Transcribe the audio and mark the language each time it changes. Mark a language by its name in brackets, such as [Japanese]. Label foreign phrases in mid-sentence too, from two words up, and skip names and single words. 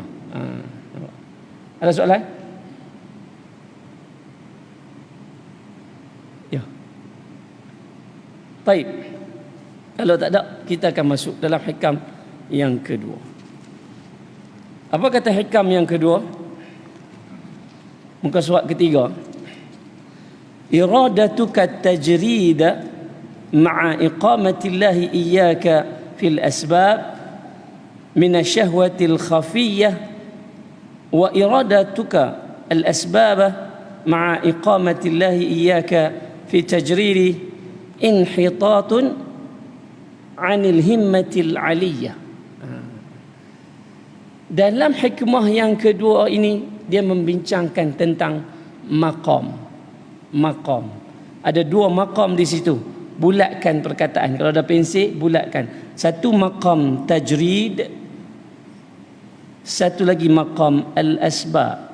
[Malay] Ada soalan? Ya. Baik. Kalau tak ada, kita akan masuk dalam hikam yang kedua. Apa kata hikam yang kedua? Muka surat ketiga. [Arabic] إرادتك التجريد مع إقامة الله إياك في الأسباب من الشهوة الخفية وإرادتك الأسباب مع إقامة الله إياك في التجريد انحطاط عن الهمة العلية. [Malay] Dalam hikmah yang kedua ini dia membincangkan tentang maqam. Ada 2 maqam di situ. Bulatkan perkataan. Kalau ada pensel, bulatkan. Satu maqam tajrid, satu lagi maqam al-asbab.